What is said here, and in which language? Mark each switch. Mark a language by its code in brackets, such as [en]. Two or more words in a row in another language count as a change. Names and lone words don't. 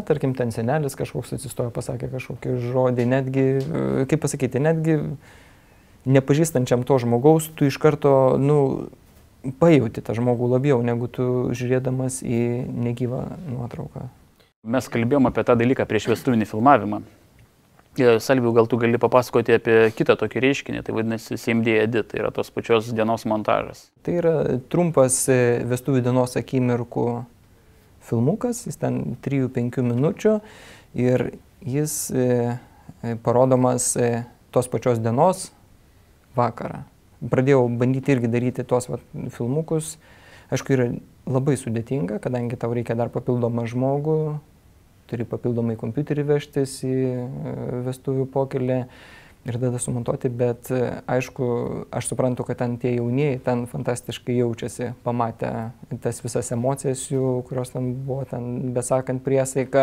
[lt] Tarkim, ten senelis kažkoks atsistojo, pasakė kažkokį žodį, netgi, kaip pasakyti, netgi nepažįstančiam to žmogaus, tu iš karto, pajauti tą žmogų labiau, negu tu žiūrėdamas į negyvą nuotrauką. Mes kalbėjom apie tą dalyką prieš vestuvinį filmavimą. Salvijau, gal tu gali papasakoti apie kitą tokį reiškinį, tai vadinasi [en] same day edit, [lt] tai yra tos pačios dienos montažas. Tai yra trumpas vestuvių dienos akimirkų filmukas, jis ten 3-5 minučių ir jis parodomas tos pačios dienos vakarą. Pradėjau bandyti irgi daryti tuos filmukus, aišku, yra labai sudėtinga, kadangi tau reikia dar papildomą žmogų, turi papildomai kompiuterį vežtis į vestuvių pokelį ir tada sumontuoti, bet aišku, aš suprantu, kad ten tie jaunieji ten fantastiškai jaučiasi, pamatę tas visas emocijas jų, kurios ten buvo, ten besakant priesaiką.